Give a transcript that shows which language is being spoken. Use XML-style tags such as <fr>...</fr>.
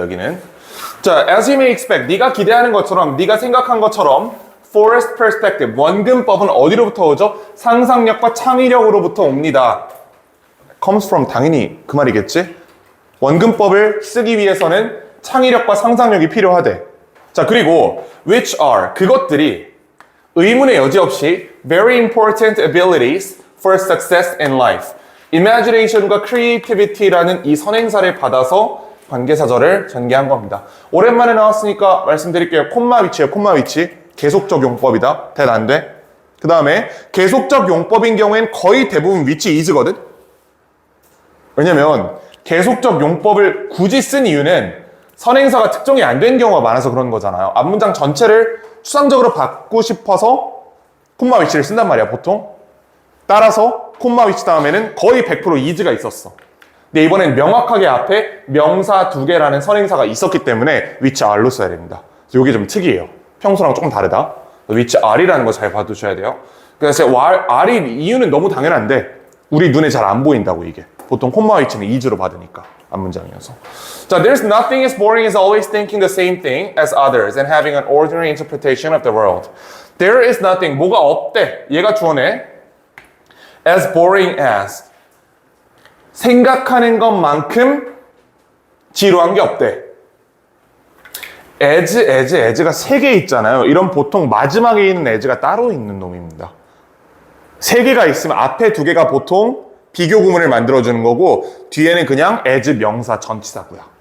<ko>여기는. 자,</ko> <en>as you may expect.</en> <ko>네가 기대하는 것처럼, 네가 생각한 것처럼 forced perspective. 원근법은 어디로부터 오죠? 상상력과 창의력으로부터 옵니다. comes from, 당연히 그 말이겠지? 원근법을 쓰기 위해서는 창의력과 상상력이 필요하대. 자, 그리고</ko> <en>which are,</en> <ko>그것들이 의문의 여지 없이</ko> <en>very important abilities for success in life.</en> <ko>imagination과 creativity라는 이 선행사를 받아서 관계사절을 전개한 겁니다. 오랜만에 나왔으니까 말씀드릴게요. 콤마 위치예요. 콤마 위치. 계속적 용법이다. 대답 안 돼. 그 다음에 계속적 용법인 경우엔 거의 대부분 위치 is거든. 왜냐면 계속적 용법을 굳이 쓴 이유는 선행사가 특정이 안 된 경우가 많아서 그런 거잖아요. 앞문장 전체를 추상적으로 받고 싶어서 콤마 위치를 쓴단 말이야, 보통. 따라서 콤마 위치 다음에는 거의 100% is가 있었어. 근데 이번엔 명확하게 앞에 명사 2개라는 선행사가 있었기 때문에 which are로 써야 됩니다. 그래서 이게 좀 특이해요. 평소랑 조금 다르다. which are라는 거 잘 봐두셔야 돼요. 그래서 are이 이유는 너무 당연한데 우리 눈에 잘 안 보인다고 이게. 보통 콤마 위치는 is로 받으니까. 앞문장이어서.</ko> <en>자, there's nothing as boring as always thinking the same thing as others and having an ordinary interpretation of the world. There is nothing,</en> <ko>뭐가 없대. 얘가 주어네. as boring as. 생각하는 지루한 게 없대. as가 3개 있잖아요. 이런 보통 마지막에 있는 as가 따로 있는 놈입니다. 3개가 있으면 앞에 2개가 보통 비교 구문을 만들어주는 거고 뒤에는 그냥 as 명사 전치사고요.</ko>